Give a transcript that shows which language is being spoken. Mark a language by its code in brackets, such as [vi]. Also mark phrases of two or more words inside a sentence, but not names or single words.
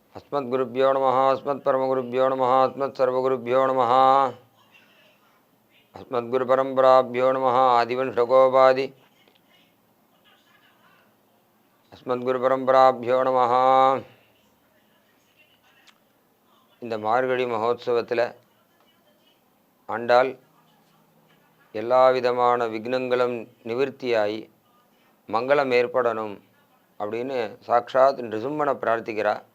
[sa] अस्मद्गुरुभ्यो नमः अस्मत्परमगुरुभ्यो नमः अस्मत्सर्वगुरुभ्यो नमः अस्मद्गुरुपरम्पराभ्यो नमः आदिवंशकोपादि अस्मद्गुरुपरम्पराभ्यो नमः. [ta] இந்த மார்கழி மகோத்சவத்தில் ஆண்டாள் எல்லா விதமான விக்னங்களும் நிவர்த்தியாகி மங்களம் ஏற்படணும் அப்படின்னு சாட்சாத் நிருசிம்மனை பிரார்த்திக்கிறா.